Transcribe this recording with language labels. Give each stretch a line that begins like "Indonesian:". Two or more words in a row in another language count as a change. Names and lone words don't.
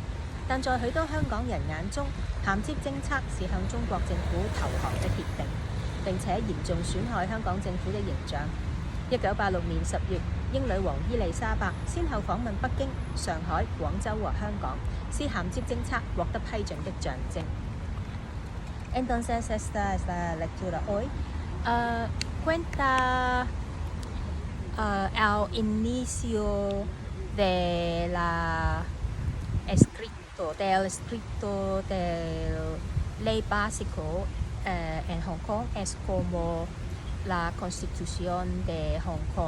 Chinese: 但在許多香港人眼中，銜接政策是向中國政府投降的協定，並且嚴重損害香港政府的形象。1986年10月，英女王伊麗莎白先後訪問北京、上海、廣州和香港，是銜接政策獲得批准的象徵。
Spanish: Entonces esta es la lectura hoy. Cuenta al inicio de del escrito del ley básico en Hong Kong es como la Constitución de Hong Kong.